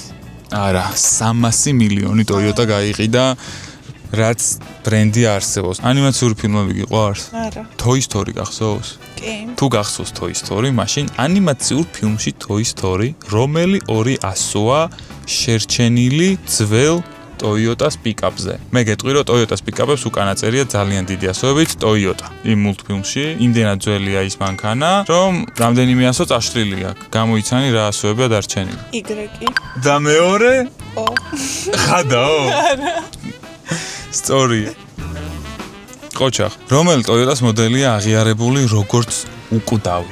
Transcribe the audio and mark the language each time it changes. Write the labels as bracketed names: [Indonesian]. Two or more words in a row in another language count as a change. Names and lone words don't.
[Georgian] არა, 300 მილიონი Toyota გაიყიდა, რაც ბრენდი არსებობს. ანიმაციური ფილმები გიყვარს? არა. Toy Story გახსოვს? კი. თუ გახსოვს Toy Story, მაშინ ანიმაციურ ფილმში Toy Story, რომელი ორი ასოა შერჩენილი ძველ Toyotas pick-up-ზე. მე გეტყვი რომ Toyotas pick-up-ებს უკანა წერია ძალიან დიდი ასოებით Toyota. იმ მულტფილმში იმდენად ძველია ის მანქანა, რომ რამდენიმე ასო წაშლილი აქვს. გამოიცანი რა ასოებია დარჩენილი. Y. და მეორე? O. ხადაო? სწორია. ყოჩახ, რომელი Toyotas მოდელია აღიარებული როგორც უკვდავი?